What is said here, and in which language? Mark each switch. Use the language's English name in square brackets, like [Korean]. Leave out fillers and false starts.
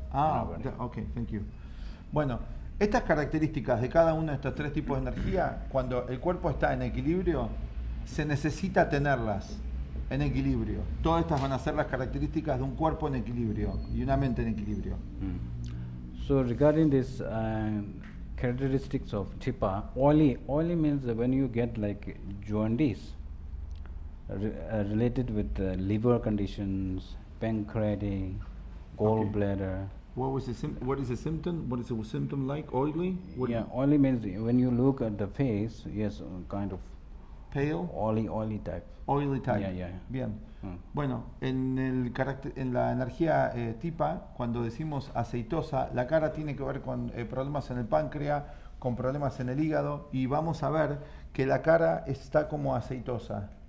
[English] Okay, thank you. [Spanish] Bueno, estas características de cada uno de estos tres tipos de energía, cuando el cuerpo está en equilibrio, se necesita tenerlas en equilibrio. Todas estas van a ser las características de un cuerpo en equilibrio y una mente en equilibrio. [English] So regarding this characteristics of Tipa, oily means that when you get like jaundice related with liver conditions, pancreatic, gallbladder. What is the symptom? What is the symptom like? Oily? Oily means when you look at the face, yes, kind of pale, oily type. Oily type. Yeah. [Spanish] Bien. Bueno, en la energía Tipa, cuando decimos aceitosa, la cara tiene que ver con problemas en el páncreas, con problemas en el hígado, y vamos a ver que la cara está como aceitosa.